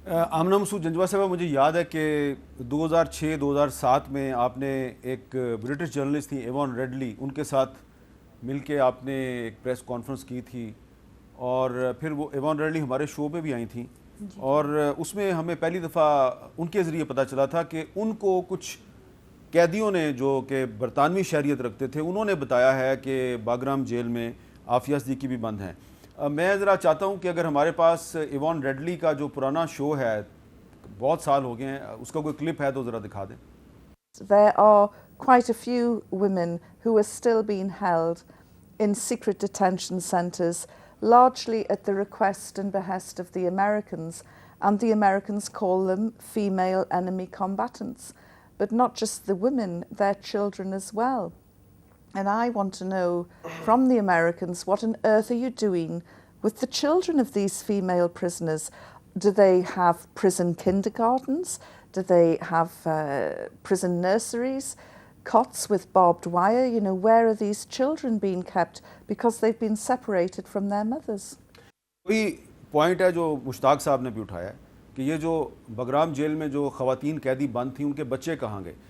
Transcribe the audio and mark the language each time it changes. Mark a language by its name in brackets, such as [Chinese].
[Urdu] آمنہ مسعود جنجوہ صاحبہ, مجھے یاد ہے کہ 2006-2007 میں آپ نے ایک برٹش جرنلسٹ تھی ایوان ریڈلی, ان کے ساتھ مل کے آپ نے ایک پریس کانفرنس کی تھی اور پھر وہ ایوان ریڈلی ہمارے شو پہ بھی آئی تھیں اور اس میں ہمیں پہلی دفعہ ان کے ذریعے پتہ چلا تھا کہ ان کو کچھ قیدیوں نے جو کہ برطانوی شہریت رکھتے تھے انہوں نے بتایا ہے کہ باگرام جیل میں عافیہ صدیقی بھی بند ہیں. میں ذرا چاہتا ہوں کہ اگر ہمارے پاس ایوان ریڈلی کا جو پرانا شو ہے, بہت سال ہو گئے ہیں, اس کا کوئی کلپ ہے تو ذرا دکھا دیں. [English] There are quite a few women who are still being held in secret detention centres, largely at the request and behest of the Americans, and the Americans call them female enemy combatants. But not just the women, their children as well. And I want to know from the Americans, what on earth are you doing with the children of these female prisoners? Do they have prison kindergartens? Do they have prison nurseries? Cots with barbed wire? You know, where are these children being kept? Because they've been separated from their mothers. [Urdu] کوئی point ہے جو مشتاق صاحب نے بھی اٹھایا ہے کہ یہ جو بگرام جیل میں جو خواتین قیدی بند تھیں ان کے بچے کہاں گئے.